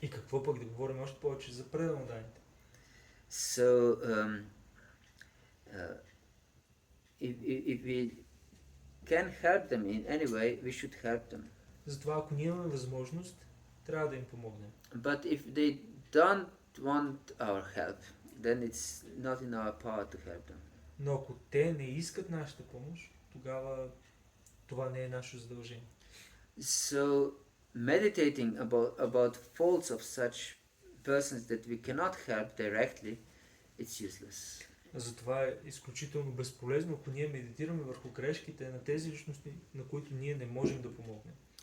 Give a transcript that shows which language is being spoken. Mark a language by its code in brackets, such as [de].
[bg] И какво пък да говорим още повече за преданоданите. [en] So if we can help them in any way, we should help them. [bg] Затова ако ние имаме възможност, трябва да им помогнем. [en] But if they don't want our help, then it's not in our power to help them. [bg] Но ако те не искат нашата помощ, тогава това не е наше задължение. [en] So meditating about faults of such persons that we cannot help directly, it's useless. [bg] Затова е изключително безполезно, ако ние медитираме върху грешките на тези личности, на които ние не можем да помогнем.